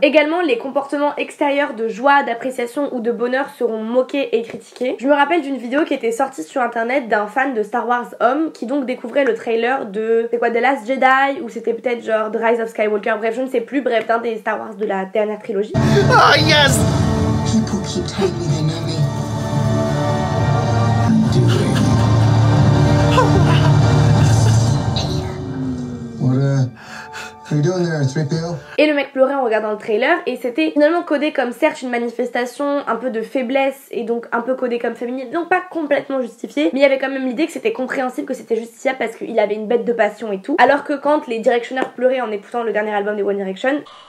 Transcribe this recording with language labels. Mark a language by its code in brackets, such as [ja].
[fr] Également, les comportements extérieurs de joie, d'appréciation ou de bonheur seront moqués et critiqués. Je me rappelle d'une vidéo qui était sortie sur internet d'un fan de Star Wars homme qui donc découvrait le trailer de c'est quoi, The Last Jedi, ou c'était peut-être genre The Rise of Skywalker, bref je ne sais plus, bref d'un des Star Wars de la dernière trilogie. [en] Oh yes! People keep telling me they know me. What are you doing there, 3PO? [fr] Et le mec pleurait en regardant le trailer et c'était finalement codé comme certes une manifestation un peu de faiblesse et donc un peu codé comme féminine, donc pas complètement justifié, mais il y avait quand même l'idée que c'était compréhensible, que c'était justifiable parce qu'il avait une bête de passion et tout. Alors que quand les Directioners pleuraient en écoutant le dernier album des One Direction,